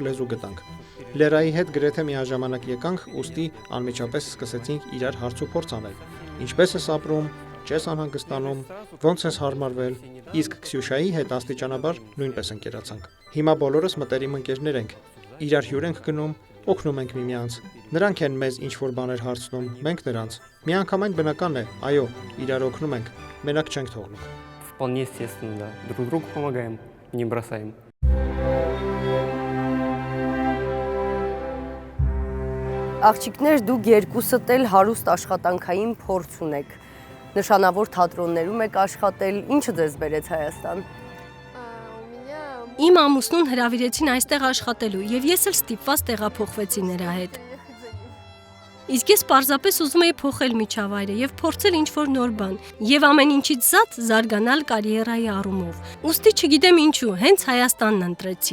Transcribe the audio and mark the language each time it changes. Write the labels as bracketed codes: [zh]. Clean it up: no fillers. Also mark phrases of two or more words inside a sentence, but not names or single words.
[hy] լեզու գտանք։ Լերայի հետ գրեթե միաժամանակ եկանք, ուստի անմիջապես սկսեցինք իրար հարց ու փորձ անել։ Ինչպես ես ապրում, չես անհանգստանում, ոնց ես հարմարվել, իսկ Քսյուշայի հետ աստիճանաբար նույնպես ընկերացանք։ Հիմա բոլորս մտերիմ ընկերներ ենք, իրար հյուր ենք գնում, օգնում ենք միմյանց։ Նրանք են մեզ ինչ-որ բաներ հարցնում, մենք նրանց։ Միանգամայն բնական է, այո, իրար օգնում ենք, մենակ չենք թողնում։ [ru] Вполне естественно, да. Друг другу помогаем, не бросаем. [hy] Աղջիկներ, դուք երկուսդ էլ հարուստ աշխատանքային փորձ ունեք։ Նշանավոր թատրոններում եք աշխատել, ինչը ձեզ բերեց Հայաստան։ Իմ ամուսնուն հրավիրեցին այստեղ աշխատելու, և ես էլ ստիպված տեղափոխվեցի նրա հետ։ Իսկ ես պարզապես ուզում էի փոխել միջավայրը եւ փորձել ինչ-որ նոր բան եւ ամեն ինչից զատ զարգանալ կարիերայի առումով։ Ոստի չգիտեմ ինչու, հենց Հայաստանն ընտրեցի։